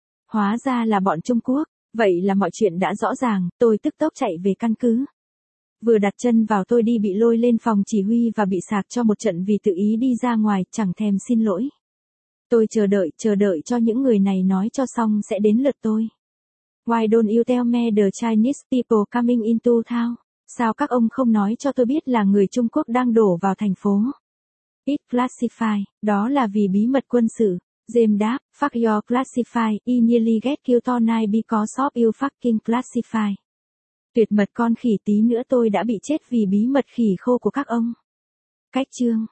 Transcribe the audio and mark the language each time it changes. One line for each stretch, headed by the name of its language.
Vietnamese: Hóa ra là bọn Trung Quốc, vậy là mọi chuyện đã rõ ràng, tôi tức tốc chạy về căn cứ. Vừa đặt chân vào tôi đi bị lôi lên phòng chỉ huy và bị sạc cho một trận vì tự ý đi ra ngoài, chẳng thèm xin lỗi. Tôi chờ đợi cho những người này nói cho xong sẽ đến lượt tôi.
English: Why don't you tell me the Chinese people coming into town?
Vietnamese: Sao các ông không nói cho tôi biết là người Trung Quốc đang đổ vào thành phố?
English: It classified,
Vietnamese: đó là vì bí mật quân sự. James đáp,
English: fuck your classified, I nearly get killed tonight because of you fucking classified.
Vietnamese: Tuyệt mật con khỉ, tí nữa tôi đã bị chết vì bí mật khỉ khô của các ông. Cách chương.